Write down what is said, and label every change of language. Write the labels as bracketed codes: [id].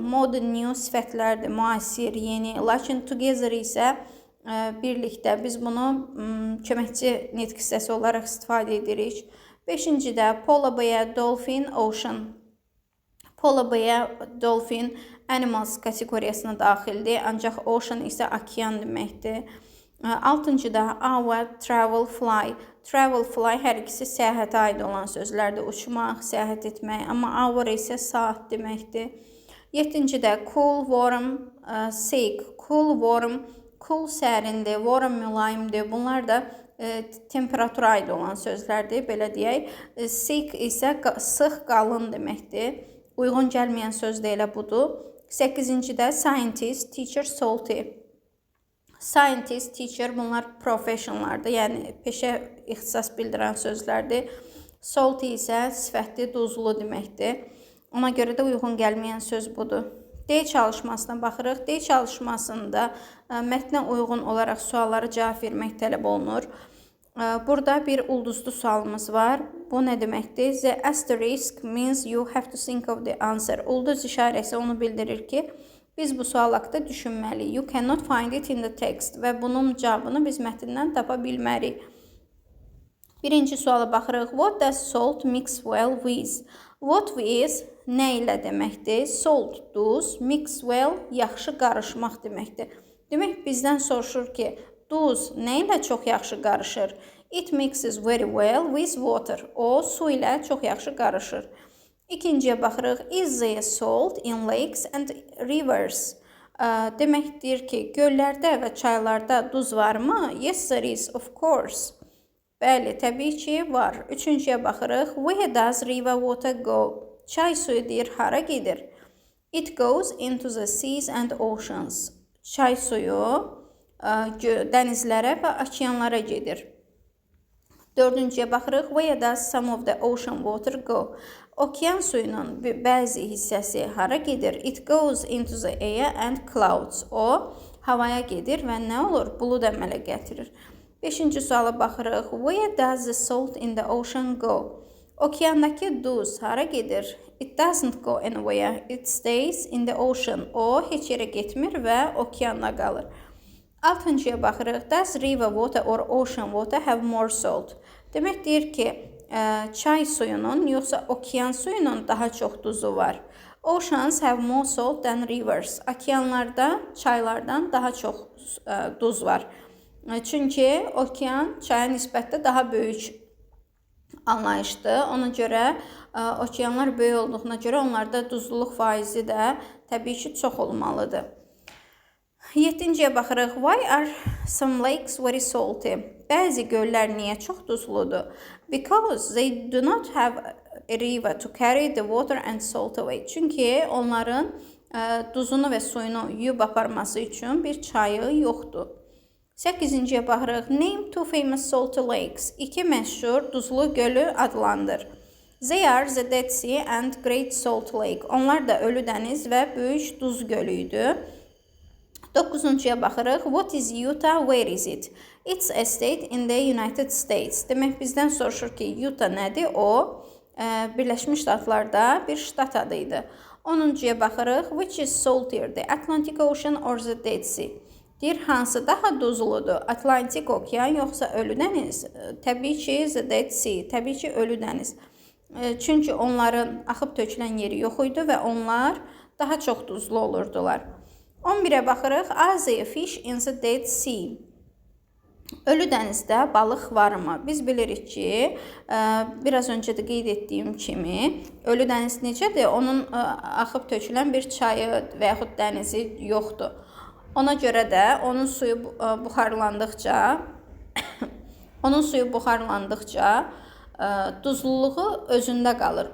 [az] Modern, new sifətlərdir, müasir, yeni. Lakin together isə birlikdə. Biz bunu köməkçi nitq hissəsi olaraq istifadə edirik. Beşincidə polar bear, dolphin, ocean. Polar bear, dolphin animals kateqoriyasına daxildir, ancaq ocean isə okean deməkdir. Altıncıda hour, travel, fly. Travel, fly hər ikisi səyahətə aid olan sözlərdir. Uçmaq, səyahət etmək, amma hour isə saat deməkdir. Yedincidə cool, warm, sick. Cool, warm, cool sərindir, warm mülayimdir. Bunlar da temperatura aid olan sözlərdir, belə deyək. Sick isə sıx, qalın deməkdir. Uyğun gəlməyən söz də elə budur. 8-cidə scientist, teacher, salty. Scientist, teacher bunlar professionlardır, yəni peşə ixtisas bildirən sözlərdir. Salty isə sifətli, duzlu deməkdir. Ona görə də uyğun gəlməyən söz budur. D çalışmasına baxırıq. D çalışmasında mətnə uyğun olaraq suallara cavab vermək tələb olunur. Burada bir ulduzlu sualımız var. Bu nə deməkdir? [en] The asterisk means you have to think of the answer. [az] Ulduz işarəsi onu bildirir ki, biz bu sual haqqında düşünməliyik. [en] You cannot find it in the text. [az] Və bunun cavabını biz mətndən tapa bilmərik. Birinci suala baxırıq. [en] What does salt mix well with? [az] What with nə ilə deməkdir? Salt, duz, mix well, yaxşı qarışmaq deməkdir. Demək, bizdən soruşur ki, duz nə ilə çox yaxşı qarışır? [en] It mixes very well with water. [az] O, su ilə çox yaxşı qarışır. İkinciyə baxırıq. [en] Is there salt in lakes and rivers? [az] Deməkdir ki, göllərdə və çaylarda duz varmı? [en] Yes, there is, of course. [az] Bəli, təbii ki, var. Üçüncüyə baxırıq. [en] Where does river water go? [az] Çay suyu deyir, hara gedir? [en] It goes into the seas and oceans. [az] Çay suyu dənizlərə və okeanlara gedir. Dördüncüyə baxırıq. [en] Where does some of the ocean water go? [az] Okean suyunun bəzi hissəsi hara gedir? [en] It goes into the air and clouds. [az] O, havaya gedir və nə olur? Bulud əmələ gətirir. Beşinci suala baxırıq. [en] Where does the salt in the ocean go? [az] Okeandakı duz hara gedir? [en] It doesn't go anywhere. It stays in the ocean. [az] O, heç yerə getmir və okeanda qalır. Altıncıya baxırıq. [en] Does river water or ocean water have more salt? [az] Demək deyir ki, çay suyunun yoxsa okean suyunun daha çox duzu var? [en] Oceans have more salt than rivers. [az] Okeanlarda çaylardan daha çox duz var. Çünki okean çaya nisbətdə daha böyük anlayışdır. Ona görə okeanlar böyük olduğuna görə onlarda duzluluq faizi də təbii ki çox olmalıdır. 7-ciyə baxırıq. [en] Why are some lakes very salty? [az] Bəzi göllər niyə çox duzludur? [en] Because they do not have a river to carry the water and salt away. [az] Çünki onların duzunu və suyunu yuyub aparması üçün bir çayı yoxdur. 8-ciyə baxırıq. [en] Name two famous salty lakes. [az] İki məşhur duzlu gölü adlandır. [en] They are the Dead Sea and Great Salt Lake. [az] Onlar da Ölü dəniz və Böyük Duz gölü idi. 9-cuya baxırıq. [en] What is Utah? Where is it? It's a state in the United States. [az] Demək bizdən soruşur ki, Utah nədir? O, Birləşmiş Ştatlarda bir ştat adı idi. 10-cuya baxırıq. [en] Which is saltier? The Atlantic Ocean or the Dead Sea? [az] Deyir, hansı daha duzludur? Atlantik okean yoxsa Ölü dəniz? Təbii ki, the Dead Sea. Təbii ki, Ölü dəniz. Çünki onların axıb tökülən yeri yox idi və onlar daha çox duzlu olurdular. 11-ə baxırıq. [en] Are there fish in the Dead Sea? [az] Ölü dənizdə balıq varmı? Biz bilirik ki, biraz öncə də qeyd etdiyim kimi, Ölü dəniz necədir? Onun axıb tökülən bir çayı və yaxud dənizi yoxdur. Ona görə də onun suyu buxarlandıqca duzluluğu özündə qalır.